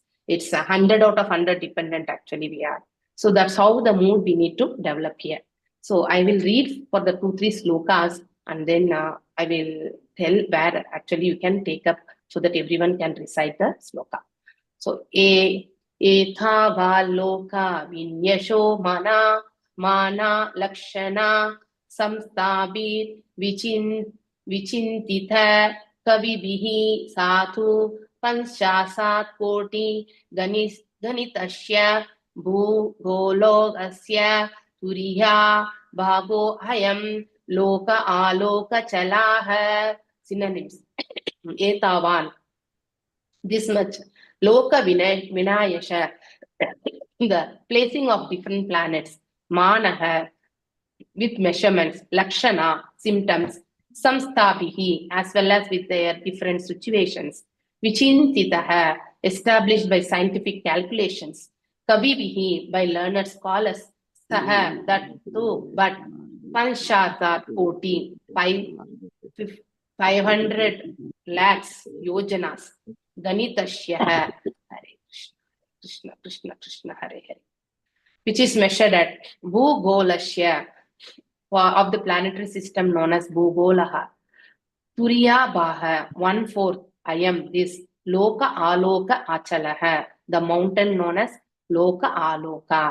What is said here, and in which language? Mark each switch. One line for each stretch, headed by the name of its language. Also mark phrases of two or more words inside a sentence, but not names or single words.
English: It's 100 out of 100 dependent actually we are. So that's how the mood we need to develop here. So I will read for the 2-3 slokas, and then I will tell where actually you can take up so that everyone can recite the sloka.
Sanskrit: So etha valoka vinyasho mana lakshana samstabir vichintitha kavibihi sathu panchasat koti ganitasya bhugologasya turiya bhago hayam loka aloka chalaha.
English: Synonyms. Etavan, this much.
Sanskrit: Loka Vinayasha,
English: the placing of different planets. Manaha, with measurements. Lakshana, symptoms. Samsthabihi, as well as with their different situations. Vichintitaha, established by scientific calculations. Kavibihi, by learned scholars. Saha, that too, but
Sanskrit: Panchasat Koti,
English: 500 lakhs yojanas.
Sanskrit: Ganitasya, Hare Krishna, Krishna Krishna, Hare Hare,
English: which is measured at Bhugolasya of the planetary system known as Bhugolaha.
Sanskrit: Turiya Baha,
English: 1/4. I am this
Sanskrit: Loka Aloka Achalaha,
English: the mountain known as Loka Aloka.